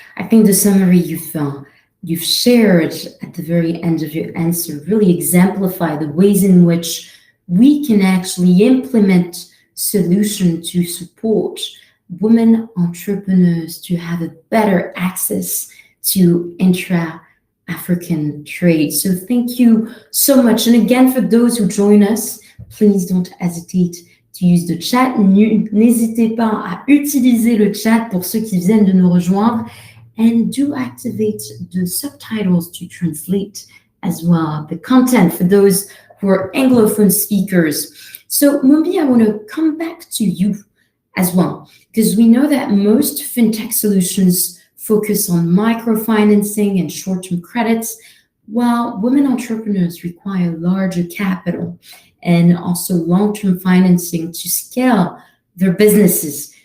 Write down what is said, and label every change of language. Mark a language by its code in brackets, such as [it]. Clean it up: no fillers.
[en] I think the summary you've shared at the very end of your answer really exemplify the ways in which we can actually implement solutions to support women entrepreneurs to have a better access to intra-African trade. So thank you so much. And again, for those who join us, please don't hesitate to use the chat. [fr] N'hésitez pas à utiliser le chat pour ceux qui viennent de nous rejoindre. [en] And do activate the subtitles to translate as well the content for those who are Anglophone speakers. So Mumbi, I want to come back to you as well, because we know that most fintech solutions focus on microfinancing and short-term credits, while women entrepreneurs require larger capital and also long-term financing to scale their businesses.